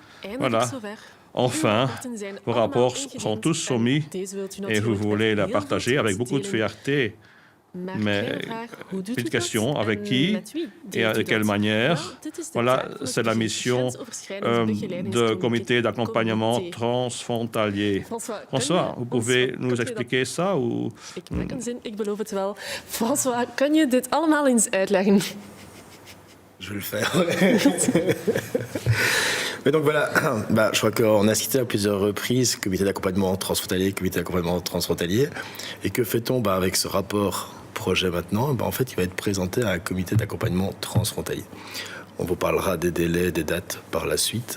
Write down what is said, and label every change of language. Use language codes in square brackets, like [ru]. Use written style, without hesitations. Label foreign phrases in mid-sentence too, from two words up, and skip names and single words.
[fr] Enfin, vos rapports sont tous soumis et vous voulez les partager avec beaucoup de fierté. Mais une question, avec qui et de quelle manière? Voilà, c'est la mission du comité d'accompagnement transfrontalier. François, vous pouvez nous expliquer ça? Ou... [nl] Ik beloof het wel. François, kan je dit allemaal eens uitleggen? [fr] Je vais le faire. Mais donc voilà, je crois qu'on a cité à plusieurs reprises comité d'accompagnement transfrontalier. Et que fait-on avec ce rapport projet maintenant? En fait, il va être présenté à un comité d'accompagnement transfrontalier. On vous parlera des délais, des dates par la suite.